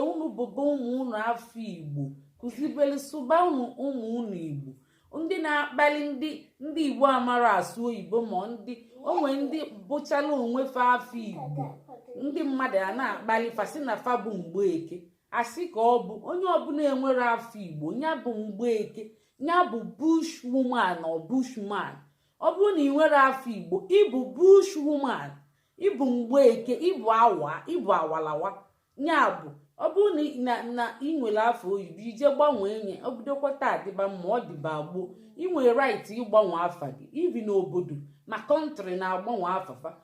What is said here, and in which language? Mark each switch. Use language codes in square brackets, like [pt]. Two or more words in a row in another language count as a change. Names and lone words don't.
[ig] Unu bụba ụmụ unu afọ Igbo, kụzibelu, sụba unu ụmụ unu Igbo. Ndị na-akpali ndị, ndị Igbo amara asụ oyibo, ma ndị, o nwee ndị bụchala onwe fa afọ Igbo. Ndị mmadụ a na-akpali fa sị na fa bụ Mgbeke. Asị ka ọ bụ onye ọbụla enwere afọ Igbo, ya bụ Mgbeke, ya bụ [en] bush woman or bushman. [ig] Ọ bụrụ na ị nwere afọ Igbo, ị bụ [en] bush woman, [ig] ị bụ Mgbeke, ị bụ awa, ị bụ awalawa. Ya bụ, ọ bụrụ na ị, na, na ị nwere afọ oyibo, ije gbanwee nye, ọ bidokwa taa dịba mma, ọ dịba gboo. Ị nwere right ịgbanwe afa gị, even n'obodo, na country na-agbanwe afa fa.